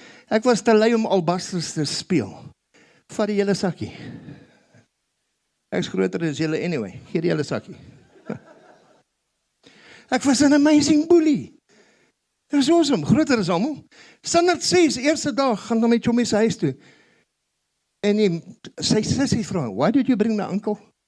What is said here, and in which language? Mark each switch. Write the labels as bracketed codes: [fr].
[af] Ek was te lui om albasters te speel. Vat die hele sakkie. Ek is groter as julle anyway. Gee die hele sakkie. Ek was 'n amazing bully. Dit was awesome, groter as almal. Standaard 6, eerste dag, gaan na my chommie se huis toe. En sy sussie vra, [en] "Why did you bring my uncle?"